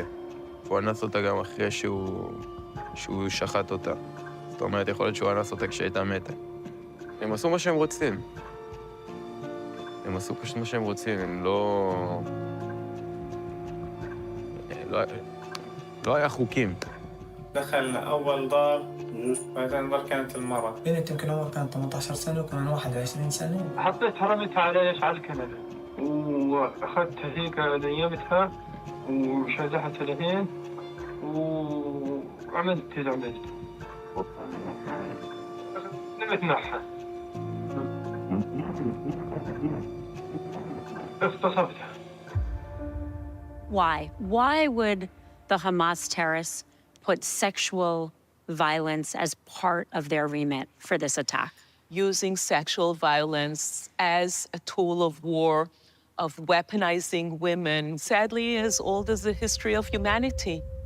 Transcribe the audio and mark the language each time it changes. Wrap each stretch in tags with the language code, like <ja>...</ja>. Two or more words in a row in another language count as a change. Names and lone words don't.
<he>הוא אנס אותה גם אחרי שהוא שחט אותה. זאת אומרת, יכול להיות שהוא אנס אותה כשהייתה מתה. הם עשו מה שהם רוצים. הם עשו פשוט מה שהם רוצים, הם לא... לא היה חוקים.</he> <ar>دخل أول دار بعدين دار كانت المرأة. بنت يمكن عمرها كانت 18 سنة وكان 21 سنة. حطيت حرمتها على الكنبة وأخذتها هيك نيمتها وشزحت العين وعملت اللي عملت. نمت معها. اغتصبتها.</ar> <en>Why? Why would the Hamas terrorists put sexual violence as part of their remit for this attack? Using sexual violence as a tool of war, of weaponizing women, sadly as old as the history of humanity.</en>